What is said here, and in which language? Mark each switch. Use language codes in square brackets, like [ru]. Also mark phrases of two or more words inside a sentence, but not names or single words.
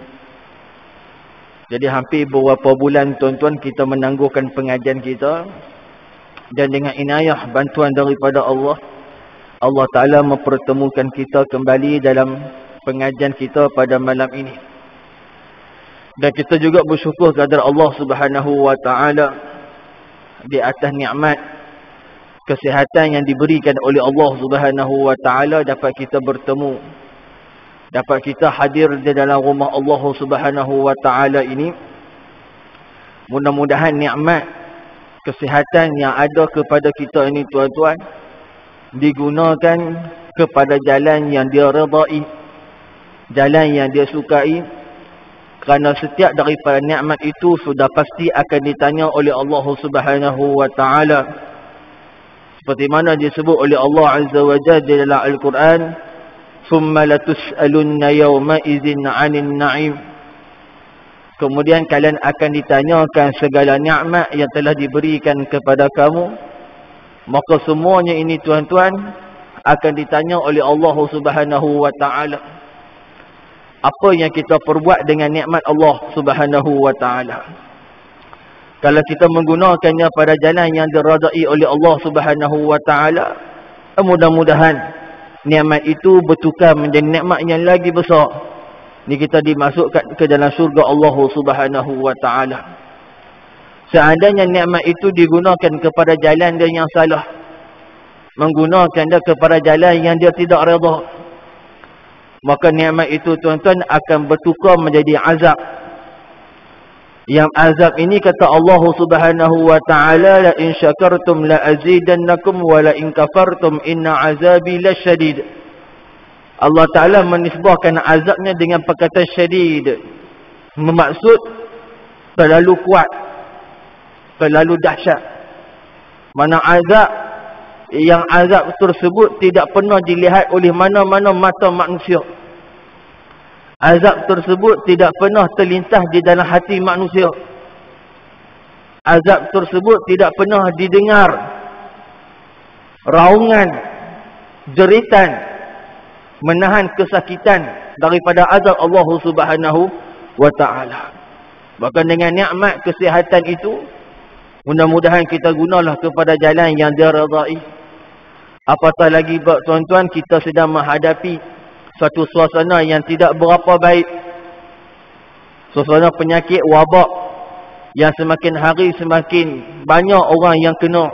[ms] Jadi hampir beberapa bulan tuan-tuan kita menangguhkan pengajian kita, dan dengan inayah bantuan daripada Allah, Allah Ta'ala mempertemukan kita kembali dalam pengajian kita pada malam ini. Dan kita juga bersyukur kepada Allah [ar] سبحانه وتعالى [ms] di atas nikmat kesihatan yang diberikan oleh Allah [ar] سبحانه وتعالى, [ms] dapat kita bertemu, dapat kita hadir di dalam rumah Allah [ar] سبحانه وتعالى [ms] ini. Mudah-mudahan nikmat kesihatan yang ada kepada kita ini tuan-tuan digunakan kepada jalan yang dia redai, jalan yang dia sukai, kerana setiap daripada nikmat itu sudah pasti akan ditanya oleh Allah [ar] سبحانه وتعالى, [ms] seperti mana disebut oleh Allah [ar] عز وجل [ms] di dalam Al-Quran, [ar] ثم لتسألن يومئذ عن النعيم. [ms] Kemudian kalian akan ditanyakan segala nikmat yang telah diberikan kepada kamu. Maka semuanya ini tuan-tuan akan ditanya oleh Allah [ar] سبحانه وتعالى. [ms] Apa yang kita perbuat dengan nikmat Allah [ar] سبحانه وتعالى? [ms] Kalau kita menggunakannya pada jalan yang diredai oleh Allah [ar] سبحانه وتعالى, [ms] mudah-mudahan nikmat itu bertukar menjadi nikmat yang lagi besar. Ni kita dimasukkan ke dalam syurga Allah [ar] سبحانه وتعالى. [ms] Seandainya nikmat itu digunakan kepada jalan dia yang salah, menggunakan dia kepada jalan yang dia tidak redha, maka nikmat itu tuan-tuan akan bertukar menjadi azab. Yang azab ini kata Allah [ar] سبحانه وتعالى، لئن شكرتم لأزيدنكم ولئن كفرتم إن عذابي لشديد. [ms] Allah Ta'ala menisbahkan azabnya dengan perkataan syadid, bermaksud terlalu kuat, terlalu dahsyat. Mana azab yang azab tersebut tidak pernah dilihat oleh mana-mana mata manusia. azab tersebut tidak pernah terlintas di dalam hati manusia. Azab tersebut tidak pernah didengar raungan, jeritan, menahan kesakitan daripada azab Allah [ar] سبحانه وتعالى. [ms] Bahkan dengan nikmat kesihatan itu, mudah-mudahan kita gunalah kepada jalan yang dia redai. Apatah lagi tuan-tuan, kita sedang menghadapi suatu suasana yang tidak berapa baik. Suasana penyakit wabak yang semakin hari semakin banyak orang yang kena.